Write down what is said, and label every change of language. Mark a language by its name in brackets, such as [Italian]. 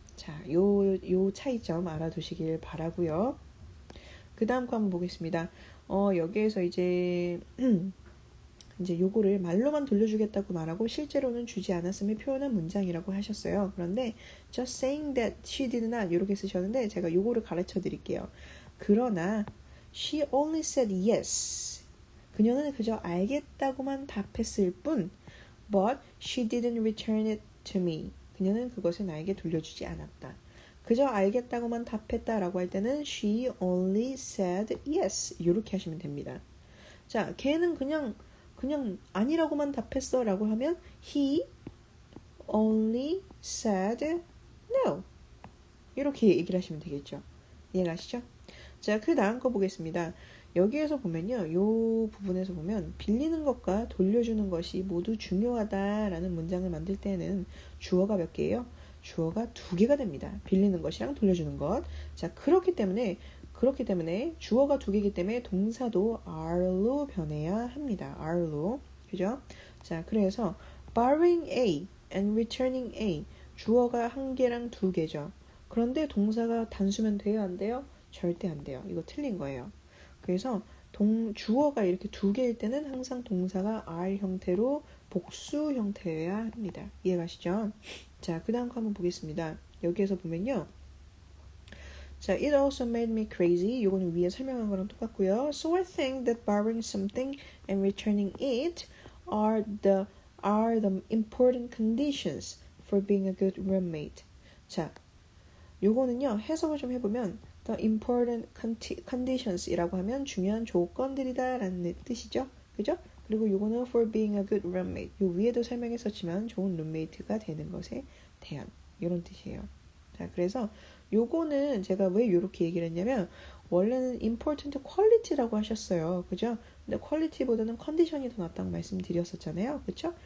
[Korean] 자, 요 차이점 알아두시길 바라고요. 그 다음 거 한번 보겠습니다. 여기에서 이제 요거를 말로만 돌려주겠다고 말하고 실제로는 주지 않았음을 표현한 문장이라고 하셨어요. 그런데 [English] just saying that she did not [Korean] 이렇게 쓰셨는데, 제가 요거를 가르쳐 드릴게요. 그러나 [English] she only said yes. [Korean] 그녀는 그저 알겠다고만 답했을 뿐 [English] but she didn't return it to me. [Korean] 그녀는 그것을 나에게 돌려주지 않았다. 그저 알겠다고만 답했다라고 할 때는 [English] she only said yes. [Korean] 이렇게 하시면 됩니다. 자, 걔는 그냥 아니라고만 답했어 라고 하면 [English] he only said no. [Korean] 이렇게 얘기를 하시면 되겠죠. 이해가시죠? 자, 그 다음 거 보겠습니다. 여기에서 보면요, 요 부분에서 보면 빌리는 것과 돌려주는 것이 모두 중요하다라는 문장을 만들 때는 주어가 몇 개예요? 주어가 2개가 됩니다. 빌리는 것이랑 돌려주는 것. 자, 그렇기 때문에 주어가 2개이기 때문에 동사도 are로 변해야 합니다. are로. 그죠? [English] 자, 그래서 borrowing A and returning A. [Korean] 주어가 1개랑 2개죠. 그런데 동사가 단수면 돼요, 안 돼요? 절대 안 돼요. 이거 틀린 거예요. 그래서 주어가 이렇게 2개일 때는 항상 동사가 are 형태로 복수 형태여야 합니다. 이해가시죠? 자, 그 다음 거 한번 보겠습니다. [English] 여기에서 보면요. 자, it also made me crazy. [Korean] 요거는 위에 설명한 거랑 똑같고요. [English] So I think that borrowing something and returning it are the important conditions for being a good roommate. [Korean] 자, 요거는요, 해석을 좀 해보면 [English] the important conditions [Korean] 이라고 하면 중요한 조건들이다 라는 뜻이죠. 그죠? 그리고 요거는 [English] for being a good roommate. [Korean] 요 위에도 설명했었지만 좋은 룸메이트가 되는 것에 대한 이런 뜻이에요. 자, 그래서 요거는 제가 왜 이렇게 얘기를 했냐면 원래는 [English] important quality [Korean] 라고 하셨어요. 그죠? 근데 quality보다는 condition이 더 낫다고 말씀드렸었잖아요. 그쵸?